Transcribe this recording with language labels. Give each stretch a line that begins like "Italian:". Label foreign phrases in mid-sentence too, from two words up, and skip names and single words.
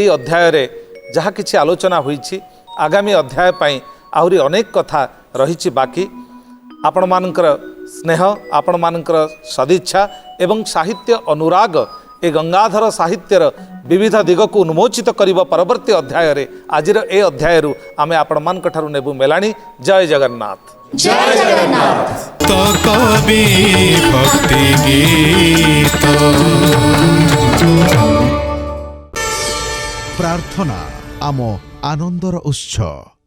Odia: ଅଧ୍ୟାୟ ରେ ଜହାଁ କିଛି ଆଲୋଚନା ହୋଇଛି ଆଗାମୀ ଅଧ୍ୟାୟ ପାଇ ଆହୁରି ଅନେକ କଥା ରହି ବାକି ଆପଣ ମାନଙ୍କର ସ୍ନେହ ଆପଣ ମାନଙ୍କର ସଦିଚ୍ଛା ଏବଂ ସାହିତ୍ୟ ଅନୁରାଗ ଏ ଗଙ୍ଗାଧର ସାହିତ୍ୟର ବିବିଧ ଦିଗ କୁ ଉନ୍ମୋଚିତ କରିବା ପରବର୍ତ୍ତୀ ଅଧ୍ୟାୟ ରେ ଆଜିର ଏ ଅଧ୍ୟାୟ ରୁ ଆମେ ଆପଣ ମାନଙ୍କ ଠାରୁ ନେବୁ ମେଲାଣି। ଜୟ ଜଗନ୍ନାଥ। ଜୟ ଜଗନ୍ନାଥ। ତ କବି ଭକ୍ତି ଗୀତ ପ୍ରାର୍ଥନା ଆମ ଆନନ୍ଦର ଉତ୍ସ।